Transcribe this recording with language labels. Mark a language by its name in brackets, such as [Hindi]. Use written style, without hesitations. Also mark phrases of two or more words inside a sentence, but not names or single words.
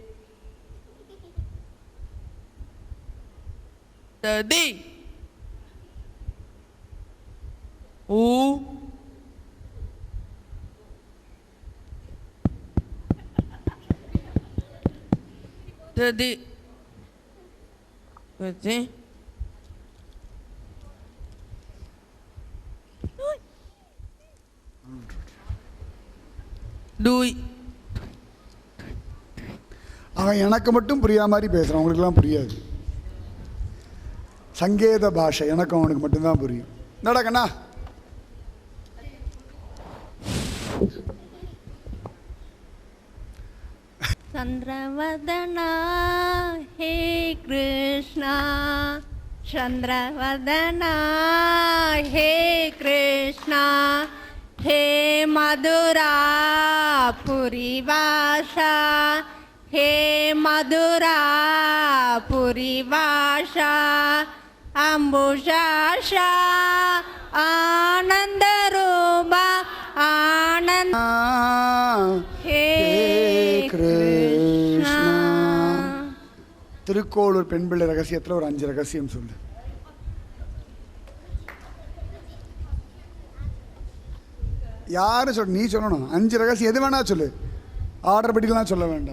[Tamil] ததி ஊ ததி ததி டூய். அவன் எனக்கு மட்டும் புரியாத மாதிரி பேசுகிறான், அவங்களுக்குலாம் புரியாது. சங்கேத பாஷை எனக்கும் அவனுக்கு மட்டும்தான் புரியும். என்னடா கண்ணா? [Sanskrit] चंद्रवदना हे कृष्णा, चंद्रवदना हे कृष्णा, हे मधुरा पुरीवासा, हे मधुरा पुरीवासा, अम्बुजाशा आनंद रूपा आनंद हे கிருஷ்ணா. [Tamil] திருக்கோளூர் பெண் பிள்ளை ரகசியத்தில் ஒரு 5 ரகசியம் சொல்லு. யாரு சொல்? நீ சொல்லணும். 5 ரகசியம் எது வேணா சொல்லு, ஆர்டர் படிக்கலாம் சொல்ல வேண்டாம்.